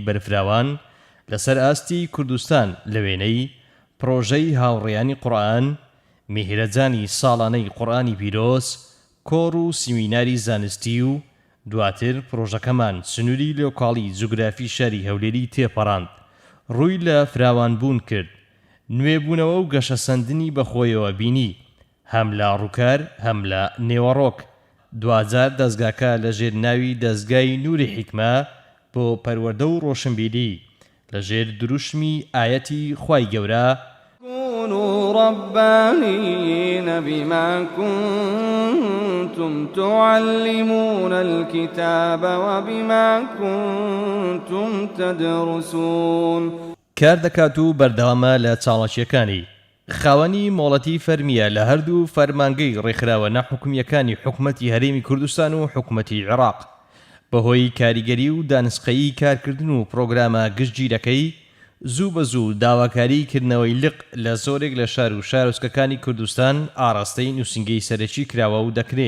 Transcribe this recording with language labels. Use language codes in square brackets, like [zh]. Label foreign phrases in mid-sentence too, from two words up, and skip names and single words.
[ckb] بەرفراوان لەسەر ئاستی کوردستان لە وێنەی پرۆژەی هاوڕێیانی قورئان، میهرەجانی ساڵانەی قورئانی پیرۆز، کۆڕ و سیمیناری زانستی و دواتر پرۆژەکەمان سنووری لۆکاڵی جوگرافی شاری هەولێری تێپەڕاند، ڕووی لە فراوانبوون کرد، نوێبوونەوە و گەشەسەندنی بەخۆیەوە بینی، هەم لە ڕووکار هەم لە نێوەڕۆک. دوجار دەستگاکە لە ژێر ناوی دەستگای نوری حیکمە بۆ پەروەردە و ڕۆشنبیری لە ژێر دروشمی ئایەتی خوای گەورە [ar] كونوا ربانيين بما كنتم تعلمون الكتاب وبما كنتم تدرسون. [ckb] کار دەکات و بەردەوامە لە چاڵەکیەکانی. خاوەنی مۆڵەتی فەرمیە لە هەردوو فەرمانگەی ڕێکخراوە ناحوکمیەکانی حکومەتی هەرێمی کوردستان و حکومەتی عێراق بەهۆی کاریگەری و دانسقەیی کارکردن و پرۆگرامە گشتگیرەکەی زوو بە زوو داواکاری کردنەوەی لق لە زۆرێک لە شار و شارۆچکەکانی کوردستان ئاڕاستەی نووسنگەی سەرەکی کراوە و دەکرێت.